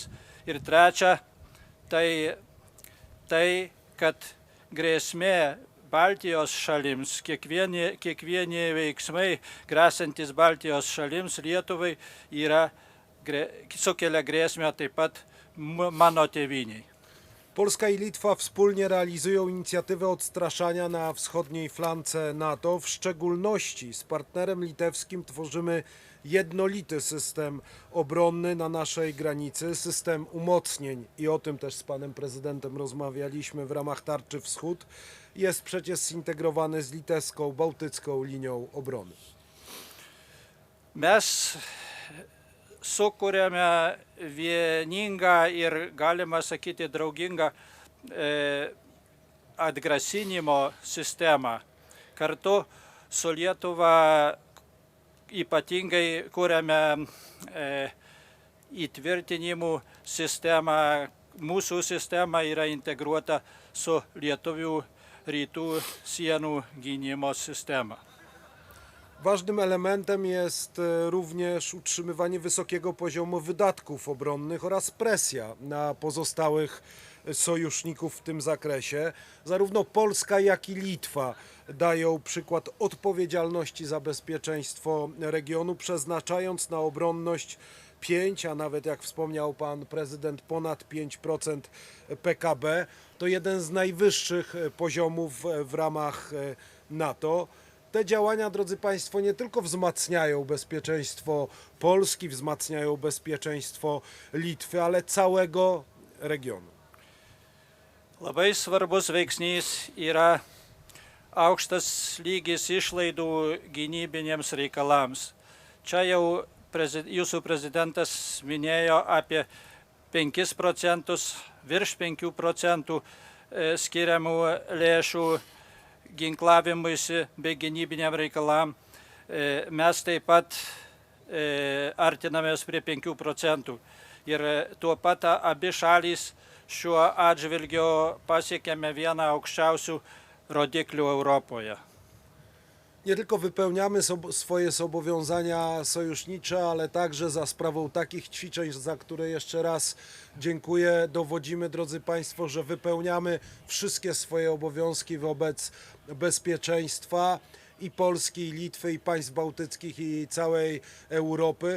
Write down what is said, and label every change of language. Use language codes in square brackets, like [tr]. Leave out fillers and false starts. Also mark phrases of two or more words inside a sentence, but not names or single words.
[lt] Ir trečia, tai kad grėsmė Baltijos šalims, kiekvieni veiksmai grėsantis Baltijos šalims, Lietuvai, sukelia grėsmę taip pat mano tėvyniai. [pl] Polska i Litwa wspólnie realizują inicjatywę odstraszania na wschodniej flance NATO. W szczególności z partnerem litewskim tworzymy jednolity system obronny na naszej granicy, system umocnień i o tym też z panem prezydentem rozmawialiśmy w ramach Tarczy Wschód. Jest przecież zintegrowany z litewską, bałtycką linią obrony. [lt] Mes sukūrėme vieningą ir, galima sakyti, draugingą atgrasinimo sistemą. Kartu su Lietuva ypatingai kūrėme įtvirtinimų sistemą. Mūsų sistema yra integruota su Lietuvių rytų sienų gynimo sistema. [pl] Ważnym elementem jest również utrzymywanie wysokiego poziomu wydatków obronnych oraz presja na pozostałych sojuszników w tym zakresie. Zarówno Polska, jak i Litwa dają przykład odpowiedzialności za bezpieczeństwo regionu, przeznaczając na obronność 5, a nawet jak wspomniał pan prezydent, ponad 5% PKB. To jeden z najwyższych poziomów w ramach NATO. Te działania, drodzy Państwo, nie tylko wzmacniają bezpieczeństwo Polski, wzmacniają bezpieczeństwo Litwy, ale całego regionu. [lt] Labai svarbus veiksnys yra aukštas lygis išlaidų gynybiniams reikalams. Čia jau jūsų prezidentas minėjo apie 5%, virš 5% skiriamų lėšų ginklavimuisi bei gynybiniam reikalam. Mes taip pat artinamės prie 5%. Ir tuo pat abi šalys šiuo atžvilgiu pasiekėme vieną aukščiausių rodiklių Europoje. [pl] Nie tylko wypełniamy swoje zobowiązania sojusznicze, ale także za sprawą takich ćwiczeń, za które jeszcze raz dziękuję, dowodzimy, drodzy Państwo, że wypełniamy wszystkie swoje obowiązki wobec bezpieczeństwa i Polski, i Litwy, i państw bałtyckich, i całej Europy.